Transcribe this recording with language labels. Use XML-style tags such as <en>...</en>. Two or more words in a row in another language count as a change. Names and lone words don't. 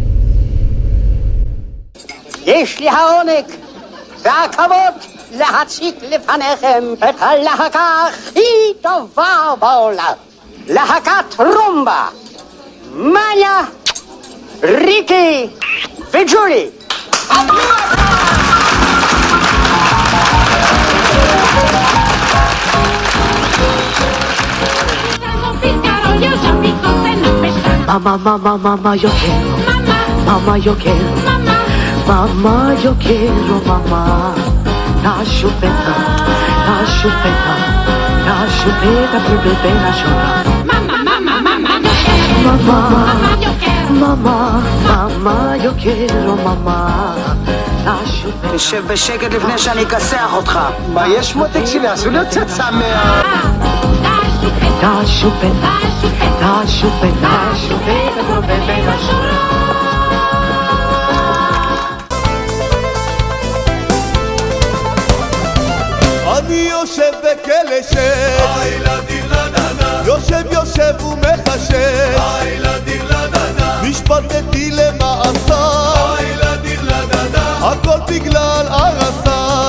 <he>יש לי העונג והכבוד להציג לפניכם את הלהקה הכי טובה בעולם, להקת רומבה, מניה, ריקי וג'ולי.</he> <es>Mamá, yo quiero, mamá, yo quiero, mamá, yo quiero, mamá, la chupeta, bebé, la chupeta. Mamá, yo quiero, mamá, la chupeta.</es> <he>תשב בשקט לפני שאני אכסח אותך. מה יש מותק שלי? עשו לי קצת שמח.</he> <es>La chupeta, bebé, la chupeta.</es> <he>אני יושב בכלא 6, יושב ומחשב, נשפטתי למאסר, הכל בגלל הרסה.</he>